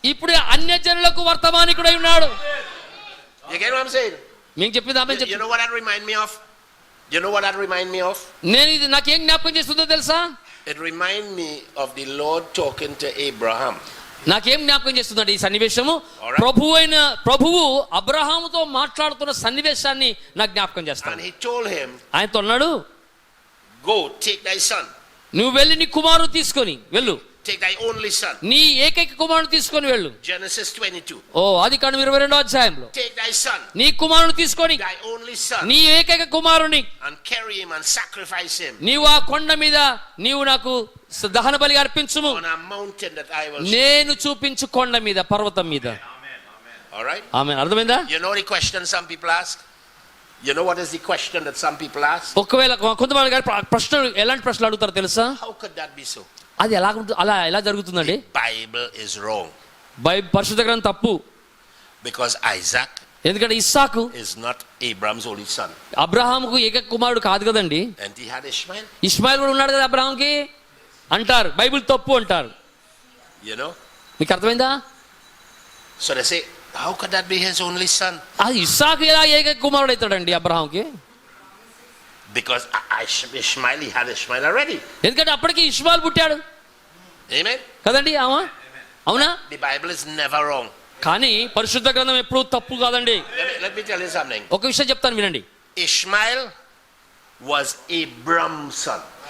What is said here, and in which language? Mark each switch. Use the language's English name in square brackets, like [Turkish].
[Telugu] ఇప్పుడు అన్యజనులకు వర్తమానికుడై ఉన్నాడు. [English] You get what I'm saying? [Telugu] మీకు చెప్పింది ఆమె [English] You [Telugu] చెప్పింది. [English] know what that remind me of? You know what that remind me of? [Telugu] నేను ఇది నాకేం జ్ఞాపకం చేస్తుందో తెలుసా? [English] It remind me of the Lord talking to Abraham. [Telugu] నాకేం జ్ఞాపకం చేస్తుందంటే ఈ సన్నివేశము [English] Alright. [Telugu] ప్రభువు అబ్రహాముతో మాట్లాడుతున్న సన్నివేశాన్ని నాకు జ్ఞాపకం చేస్తాను. [English] And he told him, [Telugu] ఆయనతో అన్నాడు, [English] go take thy son. [Telugu] నువ్వు వెళ్ళి నీ కుమారుడు తీసుకొని వెళ్ళు. [English] Take thy only son. [Telugu] నీ ఏకైక కుమారుడు తీసుకొని వెళ్ళు. [English] Genesis 22. [Telugu] ఆదికాండం 22వ అధ్యాయంలో [English] Take thy son. [Telugu] నీ కుమారుడు తీసుకొని [English] Thy only son. [Telugu] నీ ఏకైక కుమారుని [English] And carry him and sacrifice him [Telugu] నీవు ఆ కొండ మీద నీవు నాకు దహన బలిగా అర్పించుము. [English] on a mountain that I will show. [Telugu] నేను చూపించు కొండ మీద, పర్వతం మీద. [English] All right? [Telugu] ఆమేన్. అర్థమైందా? [English] You know the question some people ask? You know what is the question that some people ask? [Telugu] ఒకవేళ కొంతమంది గారు ప్రశ్నలు ఎలాంటి ప్రశ్నలు అడుగుతారో తెలుసా? [English] How could that be so? [Telugu] అది ఎలా జరుగుతుందండి? [English] Bible is wrong. [Telugu] పరిశుద్ధ గ్రంథం తప్పు. [English] Because Isaac [Telugu] ఎందుకంటే ఇస్సాకు [English] is not Abraham's only son. [Telugu] అబ్రహాముకు ఏకైక కుమారుడు కాదు కదండి. [English] And he had Ishmael. [Telugu] Ishmael కూడా ఉన్నాడు కదా అబ్రహాంకి అంటారు. బైబిల్ తప్పు అంటారు. [English] You know? [Telugu] మీకు అర్థమైందా? [English] So they say, how could that be his only son? [Telugu] అది ఇస్సాకు ఎలా ఏకైక కుమారుడు అవుతాడండి అబ్రహాంకి? [English] Because Ishmael, he had Ishmael already. [Telugu] ఎందుకంటే అప్పటికి ఇష్మాయిల్ పుట్టాడు [English] Amen? [Telugu] కదండి. అవునా? [English] The Bible is never wrong. [Telugu] కానీ పరిశుద్ధ గ్రంథం ఎప్పుడూ తప్పు కాదండి. [English] Let me tell you something. [Telugu] ఒక విషయం చెప్తాను వినండి. [English] Ishmael was Abraham's son.